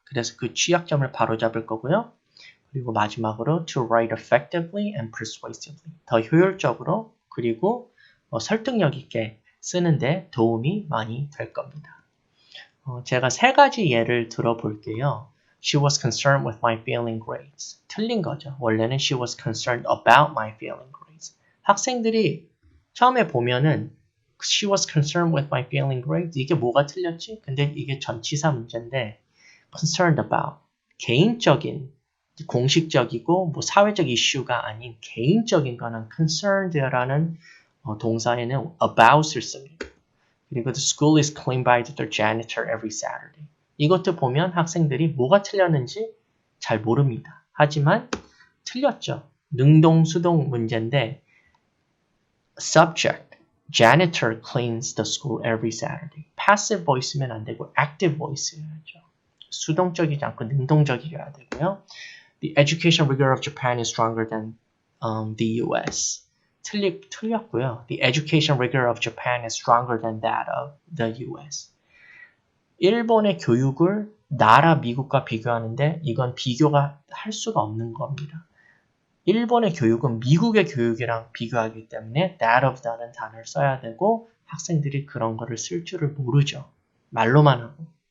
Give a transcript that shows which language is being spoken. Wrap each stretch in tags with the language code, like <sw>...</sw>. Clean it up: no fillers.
<ko>그래서 그 취약점을 바로잡을 거고요. 그리고 마지막으로</ko> <en>to write effectively and persuasively</en> <ko>더 효율적으로 그리고 설득력 있게 쓰는데 도움이 많이 될 겁니다. 제가 세 가지 예를 들어볼게요.</ko> <en>She was concerned with my failing grades.</en> <ko>틀린 거죠. 원래는</ko> <en>she was concerned about my failing grades.</en> <ko>학생들이 처음에 보면은</ko> <en>she was concerned with my failing grades.</en> <ko>이게 뭐가 틀렸지? 근데 이게 전치사 문제인데 concerned about 개인적인 공식적이고 뭐 사회적 이슈가 아닌 개인적인 거는 concerned라는 동사에는 about을 씁니다. 그리고</ko> <en>the school is cleaned by the janitor every Saturday.</en> <ko>이것도 보면 학생들이 뭐가 틀렸는지 잘 모릅니다. 하지만 틀렸죠. 능동, 수동 문제인데</ko> <en>subject, janitor cleans the school every Saturday.</en> <ko>passive voice면 안 되고 active voice여야죠. 수동적이지 않고 능동적이어야 되고요.</ko> <en>The education rigor of Japan is stronger than the US.</en> <ko>틀렸고요.</ko> <en>The education rigor of Japan is stronger than that of the US.</en> <ko>일본의 교육을 나라 미국과 비교하는데 이건 비교가 할 수가 없는 겁니다. 일본의 교육은 미국의 교육이랑 비교하기 때문에 that of that는 단어를 써야 되고 학생들이 그런 거를 쓸 줄을 모르죠. 말로만 하고.</ko>